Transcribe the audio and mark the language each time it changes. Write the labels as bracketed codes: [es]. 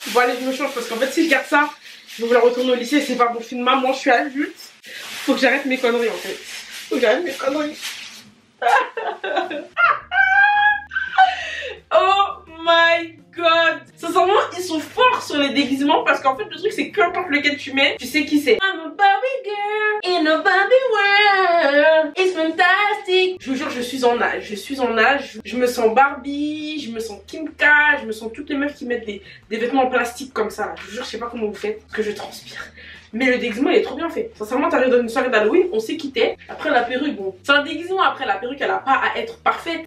[fr] Bon allez je me change parce qu'en fait si je garde ça, je vais vouloir retourner au lycée, c'est pas bon film maman, je suis adulte. Faut que j'arrête mes conneries en fait. [en] Oh my god. [fr] Sincèrement ils sont forts sur les déguisements parce qu'en fait le truc c'est que peu importe lequel tu mets, tu sais qui c'est. [en] I'm a Barbie girl in a Barbie world. It's fantastic. [fr] Je vous jure je suis en âge. Je me sens Barbie, je me sens Kim K, je me sens toutes les meufs qui mettent des vêtements en plastique comme ça. Je vous jure je sais pas comment vous faites parce que je transpire. Mais le déguisement il est trop bien fait. Sincèrement t'arrives dans une soirée d'Halloween, on sait qui t'es. Après la perruque, bon c'est un déguisement, après la perruque elle a pas à être parfaite.